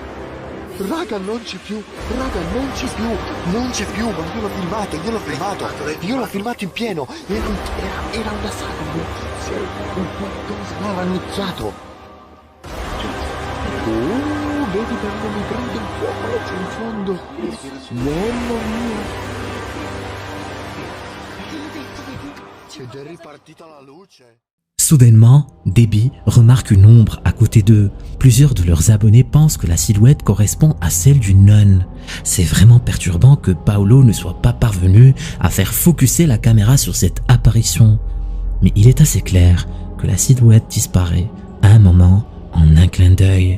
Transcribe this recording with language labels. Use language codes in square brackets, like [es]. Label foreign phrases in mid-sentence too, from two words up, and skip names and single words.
[it] Raga, non c'è più, ma io l'ho filmato in pieno, era una sala, un qualcosa l'ha iniziato. Vedi quando mi prende il fuoco laggiù in fondo, mamma mia. Ed è ripartita la luce. [fr] Soudainement, Debbie remarque une ombre à côté d'eux. Plusieurs de leurs abonnés pensent que la silhouette correspond à celle d'une nonne. C'est vraiment perturbant que Paolo ne soit pas parvenu à faire focuser la caméra sur cette apparition. Mais il est assez clair que la silhouette disparaît à un moment en un clin d'œil.